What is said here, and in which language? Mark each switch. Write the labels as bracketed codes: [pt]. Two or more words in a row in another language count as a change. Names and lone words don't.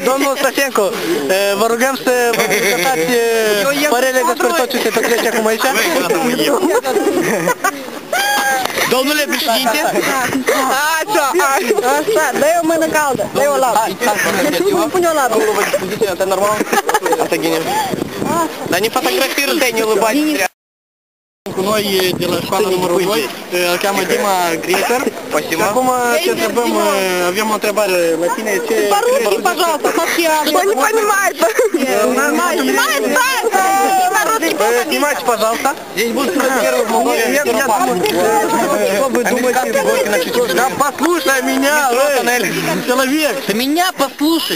[ro] Domnul Stasenko, vă rugăm să vă prezentați părerile despre tot ce se petrece acum aici. Domnule președinte? Așa, dă-i o mână caldă, dă-i o labă. Pune o labă. [ru] Это нормально? Это гениально. Да не фотографируй, ты не улыбайся. [ro] Cu noi de la școala numărul 2, îl cheamă Dima Grieter. Și acum te întrebăm, avem o întrebare la tine. [ru] По-русски, пожалуйста, Он не понимает. Снимайте, пожалуйста. Здесь будет первый в Молдове. Что вы думаете? Да послушай меня, человек. Ты меня послушай.